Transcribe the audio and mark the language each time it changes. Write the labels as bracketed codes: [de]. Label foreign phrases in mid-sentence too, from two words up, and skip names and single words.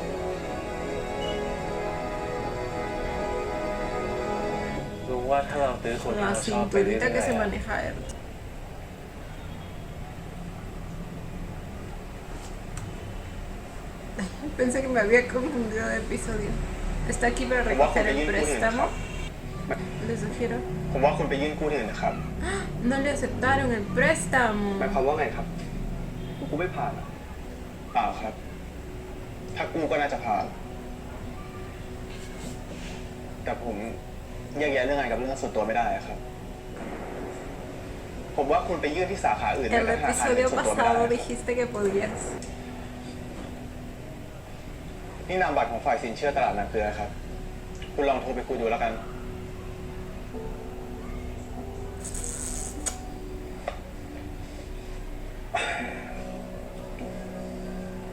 [th] รู้ว่าถ้าเราตื้อคนที่ [es] La [th] เราชอบไปเรื่อย [es] cinturita que se [th] ๆ [es] maneja Ert. Ay, pensé que me había confundido de episodio. Está aquí para recoger el préstamo. Les sugiero. [th] ผมว่าคุณไปยื่นกู้ที่อื่นนะครับ [es] No le aceptaron el préstamo. [th] หมายความว่าไงครับกู้ไม่ผ่านอะเปล่าครับ ถ้ากู้ก็น่าจะผ่าน แต่ผมแยกแยะเรื่องงานกับเรื่องส่วนตัวไม่ได้อะครับ ผมว่าคุณไปยื่นที่สาขาอื่น [es] El [th] ในธนาคาร [es] episodio [th] ส่วนตัวไม่ได้ [es] pasado dijiste que podías. [th] นี่นามบัตรของฝ่ายสินเชื่อตลาดนาเกลือครับ คุณลองโทรไปคุยดูแล้วกัน ผ